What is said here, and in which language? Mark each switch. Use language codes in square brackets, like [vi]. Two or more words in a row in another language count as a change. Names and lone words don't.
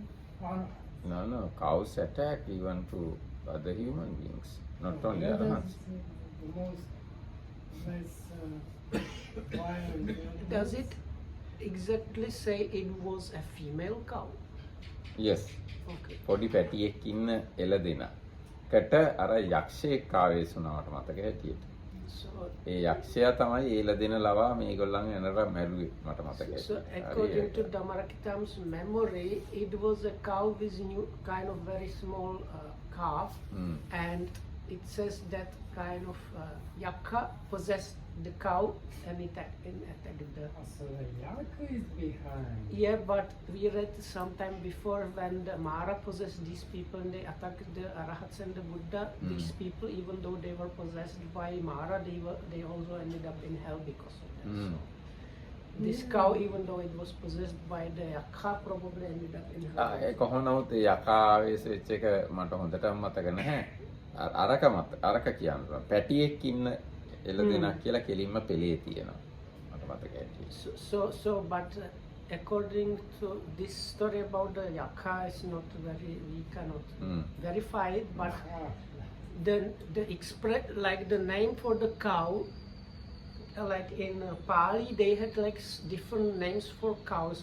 [en] No, cows attack even to other human beings, not only that arahants. is the most less violent. Does it exactly say it was a female cow? Yes. Okay. [si] පොඩි පැටියෙක් ඉන්න එළදෙනකට අර යක්ෂයෙක් ආවේශ වුණාට මතක හැටියට. So, ඒ යක්ෂයා තමයි ඒ එළදෙන ලවා මේගොල්ලන් එනර මැරුවේ මට මතක [en] so according to Dhammarakitama's memory, it was a cow with kind of very small calf, and it says that kind of yakka possessed the cow and it attacked the. So the Yaka is behind. Yeah, but we read sometime before when the Mara possessed these people and they attacked the Arahats and the Buddha. These people, even though they were possessed by Mara, they also ended up in hell because of that. So this cow, even though it was possessed by the Yakha, probably ended up in hell. [si] ඒ කොහොම නමුත් ඒ යකා ආවේශ වෙච්ච එක මට හොඳටම මතක නැහැ. අරක කියන්න පැටියෙක් ඉන්න එළදෙනක් කියලා කෙලින්ම පෙළේ තියෙනවා. මට මතක හැටියට. [en] So, but according to this story about the Yakha, is not very, we cannot verify it, but like the name for the cow, like in Pali, they had like different names for cows.